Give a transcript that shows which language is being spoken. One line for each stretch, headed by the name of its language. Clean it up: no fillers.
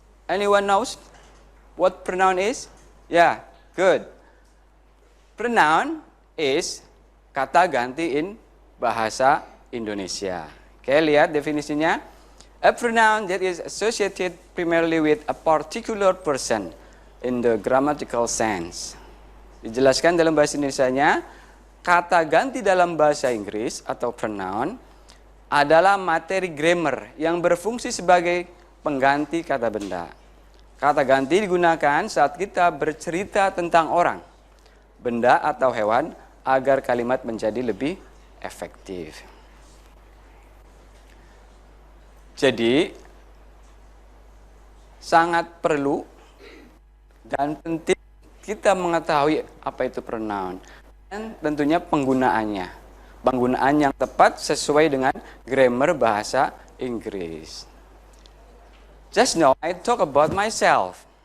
English: Anyone knows what pronoun is? Yeah, good. Pronoun is
Indonesian: kata ganti
English: in bahasa Indonesia.
Indonesian: Oke, lihat definisinya.
English: A pronoun that is associated primarily with a particular person in the grammatical sense.
Indonesian: Dijelaskan dalam bahasa Indonesianya, kata ganti dalam bahasa Inggris atau pronoun adalah materi grammar yang berfungsi sebagai pengganti kata benda. Kata ganti digunakan saat kita bercerita tentang orang, benda atau hewan agar kalimat menjadi lebih efektif. Jadi, sangat perlu dan penting kita mengetahui apa itu pronoun dan tentunya penggunaannya. Penggunaan yang tepat sesuai dengan grammar bahasa Inggris.
English: Just know I talk about myself.